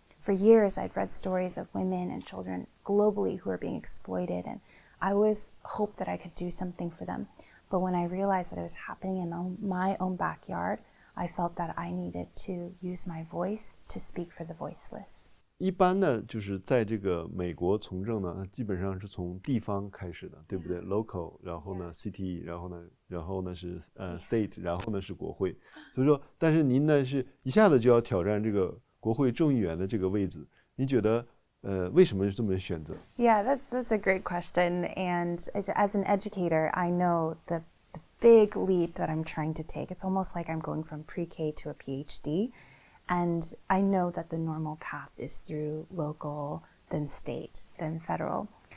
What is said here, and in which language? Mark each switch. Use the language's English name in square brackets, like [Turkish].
[English] For years, I'd read stories of women and children globally who are being exploited, and I always hoped that I could do something for them. But when I realized that it was happening in my own backyard, I felt that I needed to use my voice to speak for the voiceless. [Chinese] 一般的就是在这个美国从政呢，基本上是从地方开始的，对不对 ？Local， 然后呢 city， 然后呢是state， 然后呢是国会。所以说，但是您呢是一下子就要挑战这个国会众议员的这个位置，你觉得为什么这么选择？ [English] Yeah, that's a great question. And as an educator, I know the big leap that I'm trying to take. It's almost like I'm going from pre-K to a PhD. And I know that the normal path is through local, then state, then federal.